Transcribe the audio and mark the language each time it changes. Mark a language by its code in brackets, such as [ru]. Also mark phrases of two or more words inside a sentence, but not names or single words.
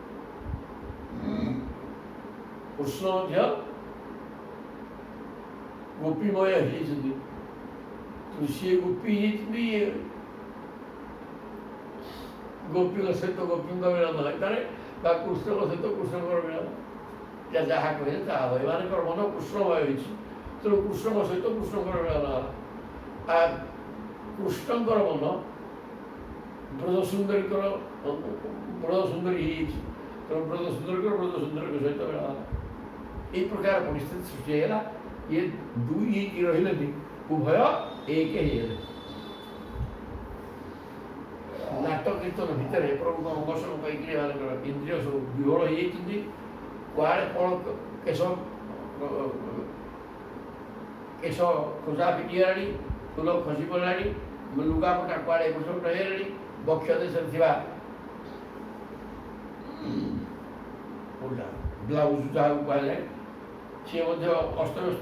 [or] କୃଷ୍ଣ ମଧ୍ୟ ଗୋପୀମୟ ହେଇଯାଇଛନ୍ତି, ତେଣୁ ସିଏ ଗୋପୀ ହେଇଯାଇଛନ୍ତି, ଇଏ ଗୋପୀଙ୍କ ସହିତ ଗୋପୀଙ୍କ ମିଳନ ହେଇପାରେ ବା କୃଷ୍ଣଙ୍କ ସହିତ କୃଷ୍ଣଙ୍କର ମିଳନ, ଯାହା କହିଲେ ତାହା ହେବ। ଏମାନଙ୍କର ମନ କୃଷ୍ଣମୟ ହୋଇଛି, ତେଣୁ କୃଷ୍ଣଙ୍କ ସହିତ କୃଷ୍ଣଙ୍କର ମିଳନ ହେଲା। କୃଷ୍ଣଙ୍କର ମନ ବ୍ରଜସୁନ୍ଦରୀଙ୍କର ବ୍ରଜସୁନ୍ଦରୀ ହେଇଯାଇଛି, ତେଣୁ ବ୍ରଜସୁନ୍ଦରୀଙ୍କର ବ୍ରଜସୁନ୍ଦରୀଙ୍କ ସହିତ ମିଳନ ହେଲା। ଏଇ ପ୍ରକାର ପରିସ୍ଥିତି ସୃଷ୍ଟି ହୋଇ ଏ ଦୁଇ ହେଇକି ରହିଲେନି, ଉଭୟ ଏକ ହେଇଗଲେ। ନାଟ କୀର୍ତ୍ତନ ଭିତରେ ପ୍ରଭୁଙ୍କ ଅଙ୍ଗସଙ୍ଗ ପାଇକି ଏମାନଙ୍କର ଇନ୍ଦ୍ରିୟ ସବୁ ବିହୋଳ ହେଇଯାଇଛନ୍ତି। କୁଆଡ଼େ କ'ଣ କେଶ ଖୋସା ଫିଟିଗଲାଣି, ଫୁଲ ଖସି ପଡ଼ିଲାଣି, ଲୁଗାପଟା କୁଆଡ଼େ ଏପଟ ସେପଟ ହେଇଗଲାଣି, ବକ୍ଷ ଦେଶରେ ଥିବା ବ୍ଲାଉଜ ଯାହାକୁ କୁହାଯାଏ ସିଏ ମଧ୍ୟ ଅସ୍ତବ୍ୟସ୍ତ।